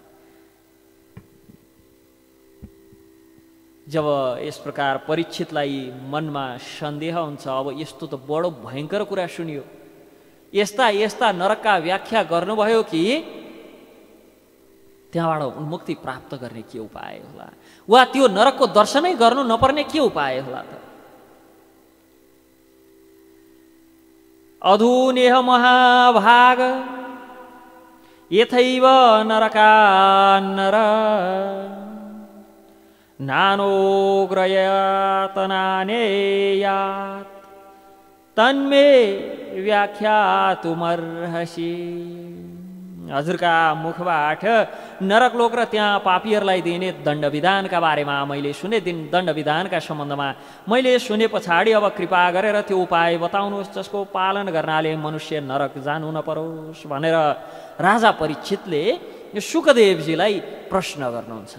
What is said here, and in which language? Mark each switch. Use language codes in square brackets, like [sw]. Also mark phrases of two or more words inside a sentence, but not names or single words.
[ne] जब यस प्रकार परीक्षितलाई मनमा सन्देह हुन्छ, अब यस्तो त बडो भयङ्कर कुरा सुनियो, यस्ता यस्ता नरकका व्याख्या गर्नुभयो कि त्यहाँबाट उन्मुक्ति प्राप्त गर्ने के उपाय होला, वा त्यो नरकको दर्शनै गर्नु नपर्ने के उपाय होला त? [sa] अधुनेह महाभाग यथैव नरकान्नर नानोग्रयातनानेयात् तन्मे व्याख्यातुमर्हसि। [ne] हजुरका मुखबाट नरकलोक र त्यहाँ पापीहरूलाई दिने दण्डविधानका बारेमा मैले सुने, दण्डविधानका सम्बन्धमा मैले सुने पछाडि अब कृपा गरेर त्यो उपाय बताउनुहोस् जसको पालन गर्नाले मनुष्य नरक जानु नपरोस् भनेर राजा परीक्षितले शुकदेवजीलाई प्रश्न गर्नुहुन्छ।